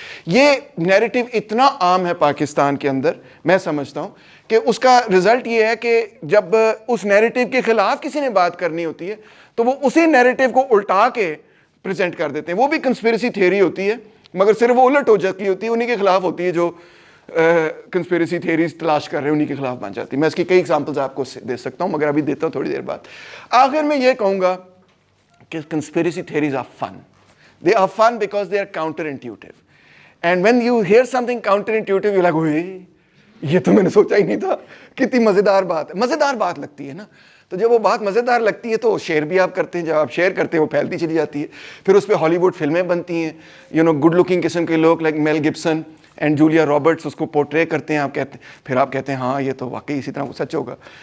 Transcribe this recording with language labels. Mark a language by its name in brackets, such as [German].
[Urdu] یہ نیریٹو اتنا عام ہے پاکستان کے اندر, میں سمجھتا ہوں کہ اس کا رزلٹ یہ ہے کہ جب اس نیریٹو کے خلاف کسی نے بات کرنی ہوتی ہے تو وہ اسی نیریٹو کو الٹا کے پریزنٹ کر دیتے ہیں. وہ بھی کنسپیریسی تھیوری ہوتی ہے, مگر صرف وہ الٹ ہو جاتی ہوتی ہے, انہی کے خلاف ہوتی ہے جو کنسپیریسی تھیوریز تلاش کر رہے ہیں, انہی کے خلاف بن جاتی ہے. میں اس کی کئی ایگزامپلز آپ کو دے سکتا ہوں, مگر ابھی دیتا ہوں تھوڑی دیر بعد. آخر میں یہ کہوں گا کہ [English] conspiracy theories are fun. They are fun because they are counterintuitive. And when you hear something counterintuitive, you're like, hey, [Urdu] یہ تو میں نے سوچا ہی نہیں تھا. کتنی مزیدار بات ہے, مزیدار بات لگتی ہے نا. تو جب وہ بات مزیدار لگتی ہے تو شیئر بھی آپ کرتے ہیں, جب آپ شیئر کرتے ہیں وہ پھیلتی چلی جاتی ہے. پھر اس پہ ہالی ووڈ فلمیں بنتی ہیں, گڈ لکنگ قسم کے لوگ like mile Gibson and Julia Roberts اس کو پورٹرے کرتے ہیں. آپ کہتے ہیں, پھر آپ کہتے ہیں ہاں یہ تو واقعی اسی طرح وہ سچ ہوگا.